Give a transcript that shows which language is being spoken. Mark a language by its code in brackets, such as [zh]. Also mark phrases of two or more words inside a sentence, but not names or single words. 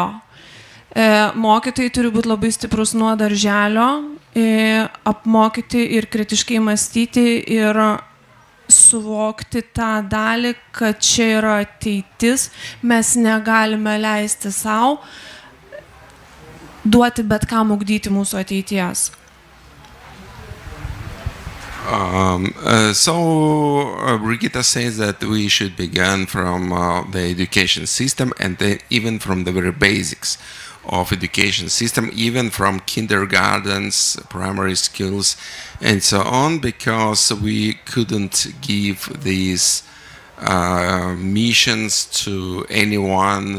[lt] Mokytojai turi būti labai stiprus nuo darželio, apmokyti ir kritiškai mąstyti ir suvokti tą dalį, kad čia yra ateitis, mes negalime leisti savo duoti bet kam ugdyti mūsų ateities. [en] Brigita says that we should begin from the education system, and even from the very basics of education system, even from kindergartens, primary schools, and so on, because we couldn't give these missions to anyone.